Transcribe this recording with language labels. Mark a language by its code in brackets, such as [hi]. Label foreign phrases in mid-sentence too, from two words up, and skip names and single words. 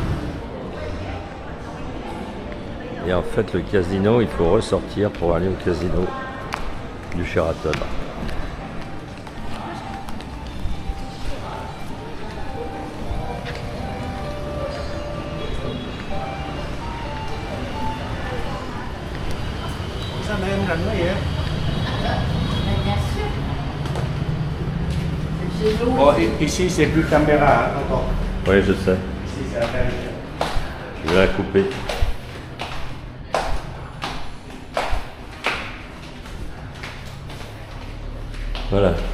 [fr] Et en fait, le casino, il faut ressortir pour aller au casino du Sheraton. [vi] Sao mà em rành quá vậy? [fr] Bon, ici c'est plus caméra, hein, tonton. Oui, je sais. Ici c'est la caméra. Je vais la couper. Voilà.